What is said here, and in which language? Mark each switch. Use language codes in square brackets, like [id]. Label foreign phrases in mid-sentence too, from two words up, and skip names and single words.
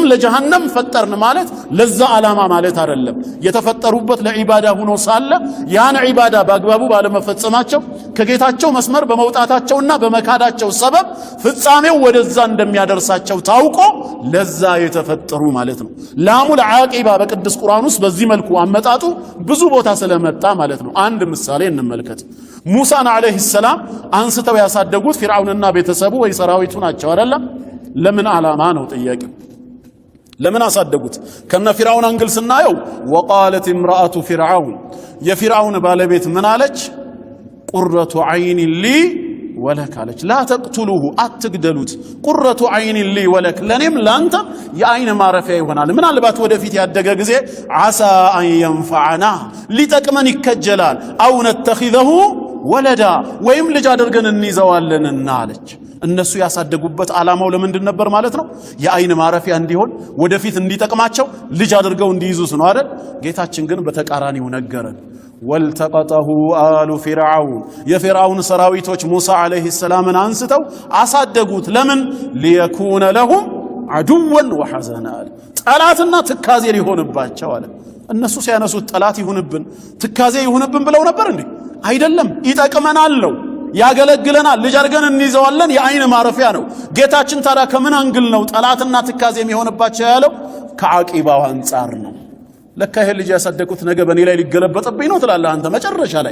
[am] ለጀሃነም ፈጠርን ማለት ለዛ ዓላማ ማለት አይደለም የተፈጠሩበት ለዒባዳ ሆኖ ሳለ ያን ዒባዳ በአግባቡ ባለመፈጸማቸው ከጌታቸው መስመር በመውጣታቸውና በመካዳቸው ሰበብ ፍጻሜው ወደዛ እንደሚያደርሳቸው ታውቆ ለዛ የተፈጠሩ ማለት ነው [ar] لام العاقبة [am] በቅዱስ ቁርአን ውስጥ በዚህ መልኩ አመጣጡ ብዙ ቦታ ስለመጣ ማለት ነው አንድ ምሳሌ እንመልከት ሙሳን አለይሂ ሰላም አንስተው ያሳደጉት ፊርዓውንና ቤተሰቡ ወይ ሰራዊቱ ናቸው አይደል ለምን ዓላማ ነው ጥያቄው ለምን አሳደጉት ከነ ፊርዓውን አንግል ስናየው [ar] وقالت امرأة فرعون [am] የፊርዓውን ባለቤት ምን አለች ቁረቱ [ar] عين لي ولك [am] አለች [ar] لا تقتلوه [am] አትግደሉት [ar] قرة عين لي ولك [am] ለኔም ላንተ የአይን ማረፊያ ይሆናል ምናልባት ወደፊት ያደገ ጊዜ [ar] عسى أن ينفعنا [am] ሊጠቅመን ይከጀላል [ar] أو نتخذه ولدا [am] ወይም ልጅ አድርገን እንይዘዋለንና አለች እነሱ ያሳደጉበት ዓላማው ለምንድን ነበር ማለት ነው የአይን ማረፊያ እንዲሆን ወደፊት እንዲጠቅማቸው ልጅ አድርገው እንዲይዙት ነው አይደል ጌታችን ግን በተቃራኒው ነገረን [ar] والتقطه آل فرعون [am] የፊርዓውን ሰራዊቶች ሙሳ አለይሂ ሰላምን አንስተው አሳደጉት ለምን [ar] ليكون لهم عدوا وحزنا [am] ጠላትና ትካዜ ሊሆንባቸው አለ እነሱ ሲያነሱት ጠላት ይሁንብን ትካዜ ይሁንብን ብለው ነበር እንዴ አይደለም ይጠቅመናል ነው ያገለግለናል ልጅ አድርገን እንይዘዋለን የአይን ማረፊያ ነው ጌታችን ታዲያ ከምን አንግል ነው ጠላትና ትካዜ የሚሆንባቸው ያለው ከዓቂባው አንፃር ነው ለካ ይሄ ልጅ ያሳደቁት ነገ በኔ ላይ ሊገለበጥብኝ ነው ትላለህ አንተ መጨረሻ ላይ